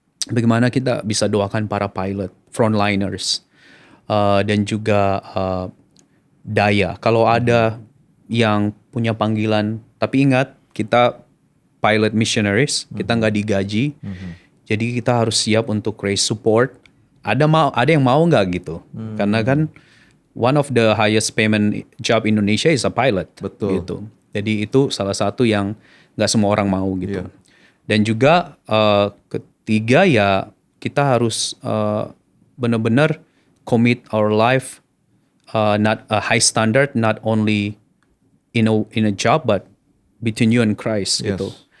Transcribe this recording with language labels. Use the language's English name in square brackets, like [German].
[Indonesian] Bagaimana kita bisa doakan para pilot, frontliners, dan juga daya. Kalau ada yang punya panggilan, tapi ingat kita pilot missionaries, kita nggak digaji. Jadi kita harus siap untuk raise support. Ada yang mau nggak gitu? Karena kan [English] one of the highest payment job Indonesia is a pilot. [Indonesian] Betul. Gitu. Jadi itu salah satu yang nggak semua orang mau gitu. Dan juga ketiga ya, kita harus benar-benar [English] commit our life, not a high standard, not only in a job but between you and Christ [Indonesian] gitu.